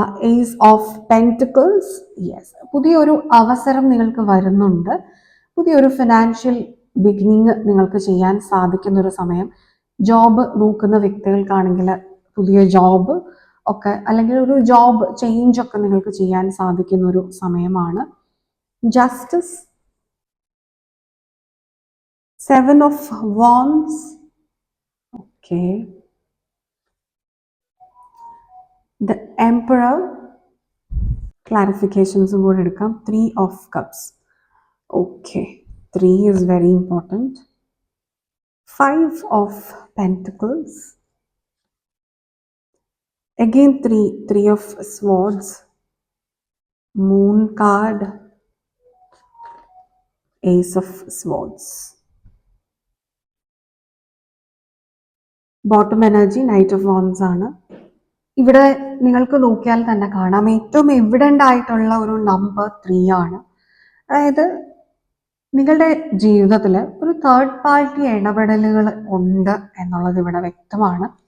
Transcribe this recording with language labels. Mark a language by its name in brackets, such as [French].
[Malayalam] Ace of pentacles, yes, പുതിയൊരു അവസരം നിങ്ങൾക്ക് വരുന്നുണ്ട്. പുതിയൊരു ഫിനാൻഷ്യൽ ബിഗിനിങ് നിങ്ങൾക്ക് ചെയ്യാൻ സാധിക്കുന്ന ഒരു സമയം. ജോബ് നോക്കുന്ന വ്യക്തികൾക്കാണെങ്കിൽ പുതിയ ജോബ് ഒക്കെ അല്ലെങ്കിൽ ഒരു ജോബ് ചേഞ്ച് ഒക്കെ നിങ്ങൾക്ക് ചെയ്യാൻ സാധിക്കുന്ന ഒരു സമയമാണ്. [English] justice, 7 of wands, okay, the emperor, clarifications [Malayalam] കൂടെ എടുക്കാം. [English] 3 of cups, okay, 3 is very important. 5 of pentacles, again 3 of swords, moon card, ace of swords. [Malayalam] Bottom energy knight of wands ആണ്. ഇവിടെ നിങ്ങൾക്ക് നോക്കിയാൽ തന്നെ കാണാം ഏറ്റവും എവിഡൻ്റ് ആയിട്ടുള്ള ഒരു നമ്പർ 3 ആണ്. അതായത് നിങ്ങളുടെ ജീവിതത്തിൽ ഒരു തേർഡ് പാർട്ടി ഇടപെടലുകൾ ഉണ്ട് എന്നുള്ളത് ഇവിടെ വ്യക്തമാണ്.